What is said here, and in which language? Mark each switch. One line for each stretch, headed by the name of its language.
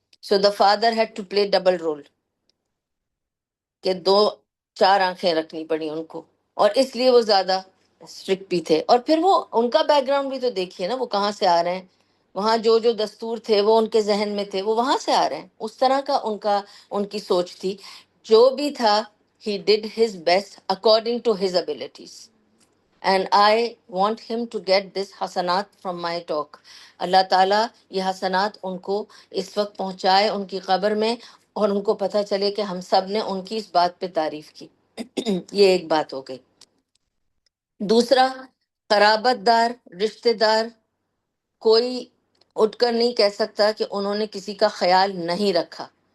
English: so the father had to play double role,
Urdu: کہ دو چار آنکھیں رکھنی پڑی ان کو، اور اس لیے وہ زیادہ اسٹرکٹ بھی تھے. اور پھر وہ ان کا بیک گراؤنڈ بھی تو دیکھیے نا، وہ کہاں سے آ رہے ہیں. وہاں جو جو دستور تھے وہ ان کے ذہن میں تھے، وہ وہاں سے آ رہے ہیں. اس طرح کا ان کی سوچ تھی. جو بھی تھا
English: he did his best according to his abilities, and I want him to get this حسنات from my talk.
Urdu: اللہ تعالیٰ یہ حسنات ان کو اس وقت پہنچائے ان کی قبر میں، اور ان کو پتہ چلے کہ ہم سب نے ان کی اس بات پہ تعریف کی. یہ ایک بات ہو گئی. دوسرا، قرابت دار، رشتہ دار، کوئی اٹھ کر نہیں کہہ سکتا کہ انہوں نے کسی کا خیال نہیں رکھا.